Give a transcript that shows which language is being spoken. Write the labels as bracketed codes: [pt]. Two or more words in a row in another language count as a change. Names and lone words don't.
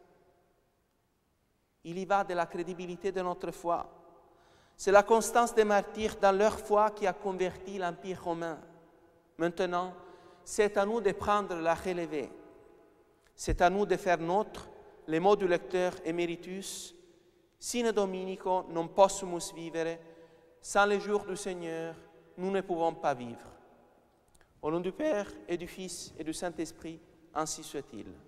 [fr] Il y va de la crédibilité de notre foi. C'est la constance des martyrs dans leur foi qui a converti l'Empire romain. Maintenant, c'est à nous de prendre la relève. C'est à nous de faire nôtre les mots du lecteur Emeritus, [la] sine Dominico non possumus vivere, [fr] sans le jour du Seigneur, nous ne pouvons pas vivre. Au nom du Père et du Fils et du Saint-Esprit, ainsi soit-il.